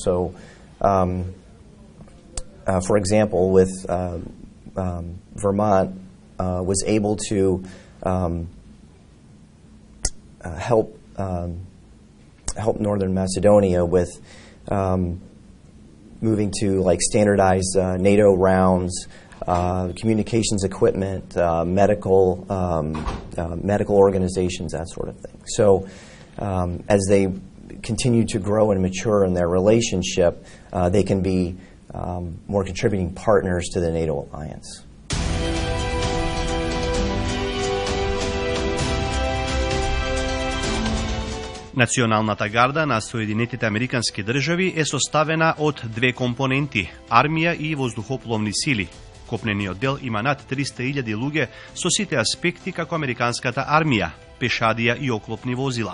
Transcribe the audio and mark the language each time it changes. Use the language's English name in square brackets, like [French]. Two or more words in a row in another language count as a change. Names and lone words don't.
[English] So, for example, with Vermont was able to help Northern Macedonia with moving to like standardized NATO rounds, communications equipment, medical organizations, that sort of thing. So as they continue to grow and mature in their relationship, they can be more contributing partners to the NATO alliance. [Macedonian] Националната гарда на Соединетите Американски држави е составена од две компоненти – армија и воздухопловни сили. Копнениот дел има над 300.000 луѓе со сите аспекти како американската армија, пешадија и оклопни возила.